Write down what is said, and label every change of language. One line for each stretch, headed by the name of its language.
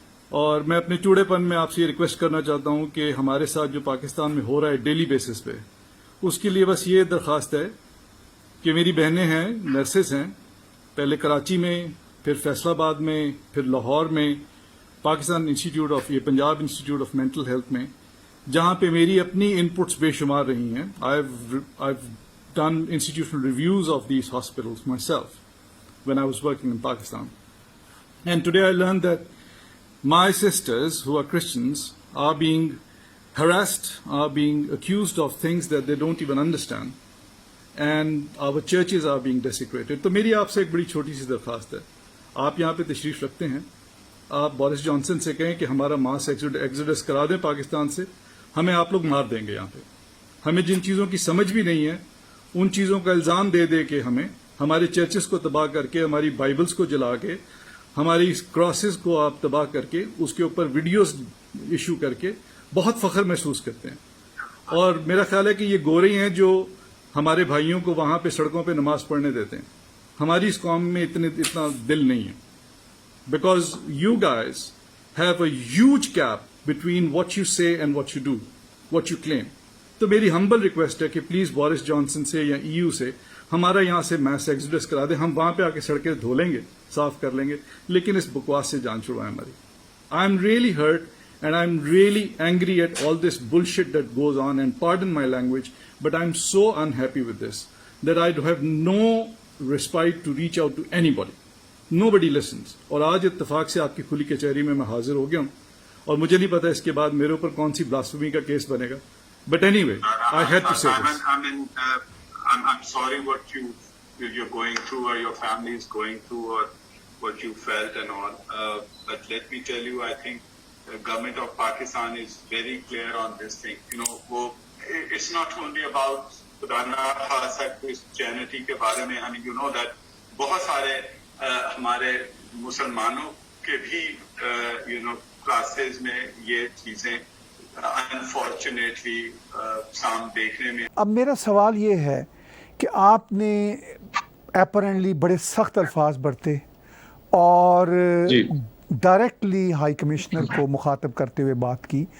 Urdu: اور میں اپنے چوڑے پن میں آپ سے یہ ریکویسٹ کرنا چاہتا ہوں کہ ہمارے ساتھ جو پاکستان میں ہو رہا ہے ڈیلی بیسس پہ، اس کے لیے بس یہ درخواست ہے کہ میری بہنیں ہیں، نرسز ہیں، پہلے کراچی میں، پھر فیصل آباد میں، پھر لاہور میں، پاکستان انسٹیٹیوٹ آف یہ Punjab institute of mental health میں، جہاں پہ میری اپنی ان پٹس بے شمار رہی ہیں.
English: I've done institutional reviews of these hospitals myself when I was working in Pakistan. And today I learned that my sisters who are Christians are being harassed, are being accused of things that they don't even understand. And our churches are being desecrated.
Urdu: تو میری آپ سے ایک بڑی چھوٹی سی درخواست ہے، آپ یہاں پہ تشریف رکھتے ہیں، آپ بورس جانسن سے کہیں کہ ہمارا ماس ایگزوڈس کرا دیں پاکستان سے، ہمیں آپ لوگ مار دیں گے. یہاں پہ ہمیں جن چیزوں کی سمجھ بھی نہیں ہے ان چیزوں کا الزام دے دے کے ہمیں ہمارے چرچز کو تباہ کر کے، ہماری بائبلز کو جلا کے، ہماری کراسز کو آپ تباہ کر کے، اس کے اوپر ویڈیوز ایشو کر کے بہت فخر محسوس کرتے ہیں. اور میرا خیال ہے کہ یہ گورے ہیں جو ہمارے بھائیوں کو وہاں پہ سڑکوں پہ نماز پڑھنے دیتے ہیں. ہماری اس قوم میں اتنا دل نہیں ہے.
English: Because you guys have a huge gap between what you say and what you do, what you claim.
Urdu: تو میری ہمبل ریکویسٹ ہے کہ پلیز بورس جانسن سے یا EU سے ہمارا یہاں سے میس ایکسوڈس کرا دیں، ہم وہاں پہ آ کے سڑکیں دھو لیں گے، صاف کر لیں گے، لیکن اس بکواس سے جان چھڑوائیں ہماری.
English: I am really hurt and I am really angry at all this bullshit that goes on, and pardon my language, but I am so unhappy with this that I have no respite to reach out to anybody. Nobody listens.
Urdu: اور آج اتفاق سے آپ کی کھلی کچہری میں حاضر ہو گیا ہوں، اور مجھے نہیں پتا اس کے بعد میرے اوپر کون سی بلاسفیمی کا کیس بنے گا.
English: But anyway, I had to say this. I'm sorry what you're going through, or your family is going through, or what you felt and all. But let me tell you, I think the government of Pakistan is very clear on this thing. You know, it's not only about Christianity
Urdu: کے بارے میں.
English: I mean, you know that
Urdu: بہت سارے ہمارے مسلمانوں کے بھی classes میں یہ چیزیں انفارچونیٹلی دیکھنے میں. اب میرا سوال یہ ہے کہ آپ نے اپیرنٹلی بڑے سخت الفاظ برتے اور ڈائریکٹلی ہائی کمشنر کو مخاطب کرتے ہوئے بات کی.